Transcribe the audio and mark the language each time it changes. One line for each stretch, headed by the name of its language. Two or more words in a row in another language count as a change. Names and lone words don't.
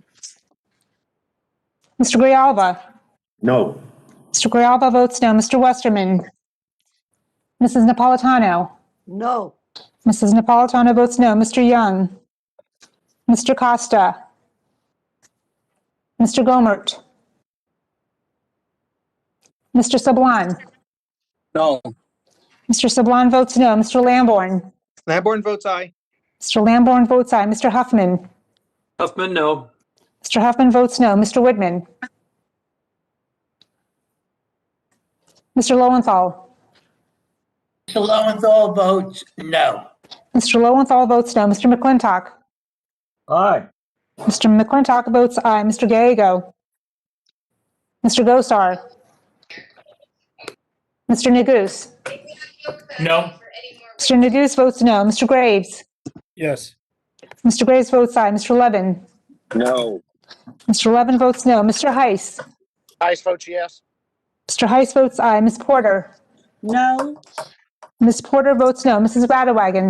English: Mr. Grijalva. No. Mr. Grijalva votes no. Mr. Westerman. Mrs. Napolitano. No. Mrs. Napolitano votes no. Mr. Young. Mr. Costa. Mr. Gomert. Mr. Sablan. No. Mr. Sablan votes no. Mr. Lamborn. Lamborn votes aye. Mr. Lamborn votes aye. Mr. Huffman. Huffman, no. Mr. Huffman votes no. Mr. Whitman. Mr. Lowenthal. Mr. Lowenthal votes no. Mr. Lowenthal votes no. Mr. McClintock. Aye. Mr. McClintock votes aye. Mr. Gallego. Mr. Gosar. Mr. Neguse. No. Mr. Neguse votes no. Mr. Graves. Yes. Mr. Graves votes aye. Mr. Levin. No. Mr. Levin votes no. Mr. Heiss. Heiss votes yes. Mr. Heiss votes aye. Ms. Porter. No. Ms. Porter votes no. Mrs. Radewagen.